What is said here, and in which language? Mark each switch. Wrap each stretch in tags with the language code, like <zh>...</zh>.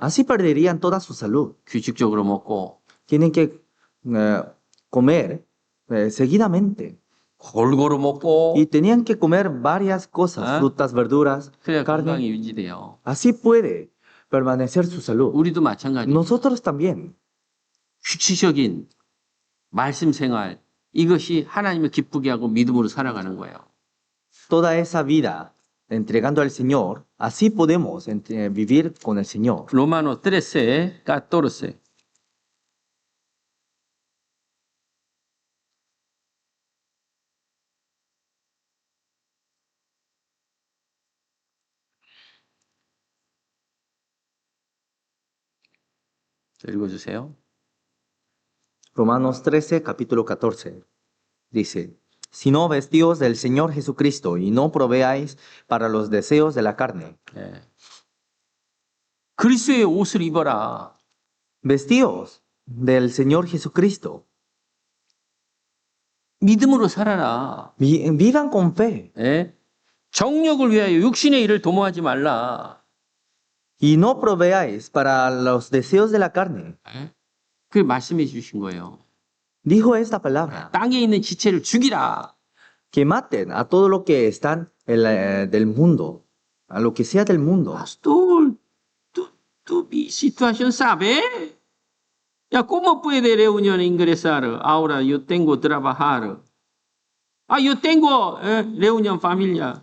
<es>Así perderían toda su salud.</es> <ko>규칙적으로 먹고</ko> <es>Tienen que comer seguidamente.</es> <ko>골고루 먹고</ko> <es>Y tenían que comer varias cosas, ¿Ah? frutas, verduras,</es> <ko>그래야</ko> <es>carne.</es> <ko>건강이 유지돼요.</ko> <es>Así puede permanecer su salud.</es> <ko>우리도 마찬가지.</ko> <es>Nosotros también.</es> <ko>규칙적인 말씀 생활 이것이 하나님을 기쁘게 하고 믿음으로 살아가는 거예요.</ko> <es>Toda esa vida entregando al Señor, así podemos vivir con el Señor.</es> <ko>로마노 13, 14. 읽어주세요.</ko> <es>Romanos 13, capítulo 14. Dice, si no vestíos del Señor Jesucristo y no proveáis para los deseos de la carne,</es> <ko>예. 그리스도의 옷을 입어라.</ko> <es>vestíos del Señor Jesucristo.</es> <ko>믿음으로 살아라.</ko> <es>Vivan con fe</es> <ko>예? 정욕을 위하여 육신의 일을 도모하지 말라.</ko> <es>y no proveáis para los deseos de la carne.</es> <ko>예? 그게 말씀해 주신 거예요.</ko> <es>Dijo esta palabra,</es> <ko>땅에 있는 지체를 죽이라.</ko> <es>que maten a todo lo que están del mundo, a lo que sea del mundo. Pastor, mi situación sabe. Ya, ¿cómo puede reunión ingresar? Ahora yo tengo trabajar. Yo tengo reunión familiar.</es>